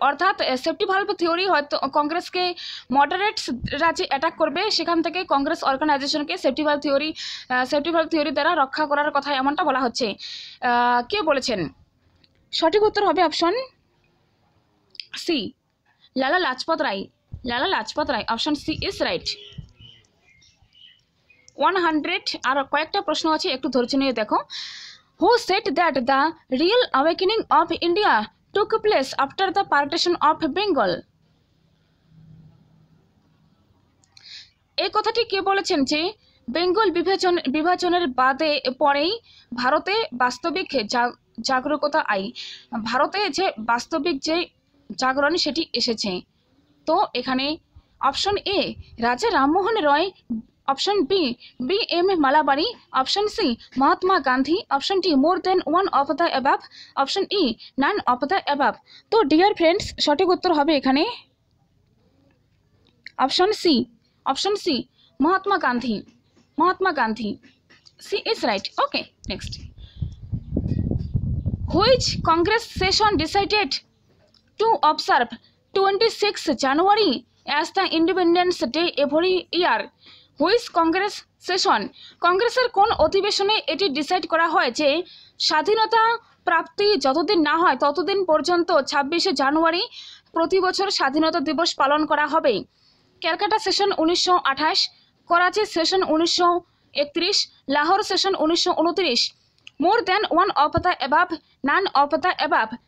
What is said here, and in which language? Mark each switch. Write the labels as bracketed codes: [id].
[bn] অর্থাৎ safety valve theory হয়তো কংগ্রেসকে মডারেটসরা যে অ্যাটাক করবে সেখান থেকে কংগ্রেস অর্গানাইজেশনকে সেফটি ভালভ থিওরি দ্বারা রক্ষা করার কথা এমনটা বলা হচ্ছে। কে বলেছেন? সঠিক উত্তর হবে option C, Lala Lajpat Rai. Lala Lajpat Rai, option C is right. 100 আর কয়েকটা প্রশ্ন আছে, একটু ধৈর্য নিয়ে দেখো। [en] Who said that the real awakening of India took place after the partition of Bengal? [bn] এই কথাটি কে বলেছেন যে বেঙ্গল বিভাজনের পরেই ভারতে বাস্তবিক জাগরুকতা ভারতে যে বাস্তবিক যে জাগরণ সেটি এসেছে? তো এখানে অপশন এ রাজা রামমোহন রয়, option B M মালাবাড়ি, option C Mahatma Gandhi, option D [en] more than one of the above, [bn] option E [en] None of the above. [bn] তো ডিয়ার ফ্রেন্ডস সঠিক উত্তর হবে এখানে [en] Option C, Mahatma Gandhi. Mahatma Gandhi. C is right. Okay, next. Which Congress session decided to observe 26 January as the Independence Day every year? Which Congress session? [bn] কংগ্রেসের কোন অধিবেশনে এটি decide করা হয় যে স্বাধীনতা প্রাপ্তি যতদিন না হয় ততদিন পর্যন্ত 26শে জানুয়ারি প্রতি বছর স্বাধীনতা দিবস পালন করা হবে? [en] Calcutta session 1928, Karachi session 1931, Lahore session 1929, more than one of the above, none of the above.